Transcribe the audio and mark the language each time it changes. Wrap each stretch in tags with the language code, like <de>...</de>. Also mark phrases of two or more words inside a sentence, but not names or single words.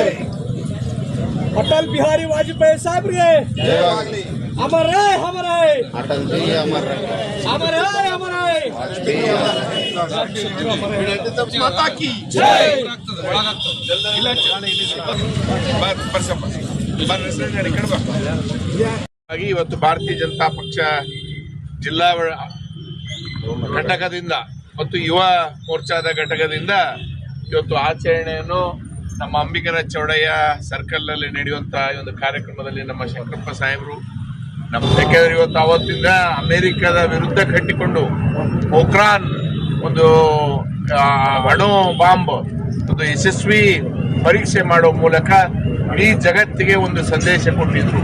<hi>अटल बिहारी वाजपेयी साहब रे अमर रहे, अमर रहे अटल जी, अमर रहे, अमर रहे, अमर रहे माता की जय।</hi> <kn>ಇವತ್ತು ಭಾರತೀಯ ಜನತಾ ಪಕ್ಷ ಜಿಲ್ಲಾ ಘಟಕದಿಂದ ಮತ್ತು ಯುವ ಮೋರ್ಚಾದ ಘಟಕದಿಂದ ಇವತ್ತು ಆಚರಣೆಯನ್ನು ನಮ್ಮ ಅಂಬಿಗರ ಚೌಡಯ್ಯ ಸರ್ಕಲ್ನಲ್ಲಿ ನಡೆಯುವಂತಹ ಒಂದು ಕಾರ್ಯಕ್ರಮದಲ್ಲಿ ನಮ್ಮ ಶಂಕರಪ್ಪ ಸಾಹೇಬರು ಯಾಕೆಂದ್ರೆ ಇವತ್ತು ಅವತ್ತಿಂದ ಅಮೆರಿಕದ ವಿರುದ್ಧ ಕಟ್ಟಿಕೊಂಡು ಪೋಖ್ರಾನ್ ಒಂದು ಅಣು ಬಾಂಬ್ ಒಂದು ಯಶಸ್ವಿ ಪರೀಕ್ಷೆ ಮಾಡುವ ಮೂಲಕ ಇಡೀ ಜಗತ್ತಿಗೆ ಒಂದು ಸಂದೇಶ ಕೊಟ್ಟಿದ್ರು.</kn>